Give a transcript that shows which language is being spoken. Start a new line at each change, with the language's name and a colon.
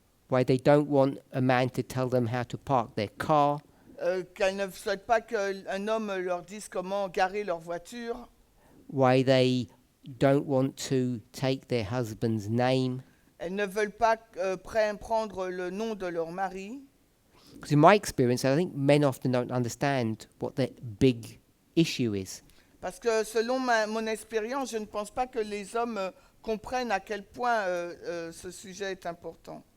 English: Why they don't want a man to tell them how to park their car,
French: qu'elles ne souhaitent pas qu'un homme leur dise comment garer leur voiture,
English: why they don't want to take their husband's name?
French: elles ne veulent pas prendre le nom de leur mari.
English: Because in my experience, I think men often don't understand what the big issue is.
French: Parce que selon mon expérience, je ne pense pas que les hommes comprennent à quel point ce sujet est important.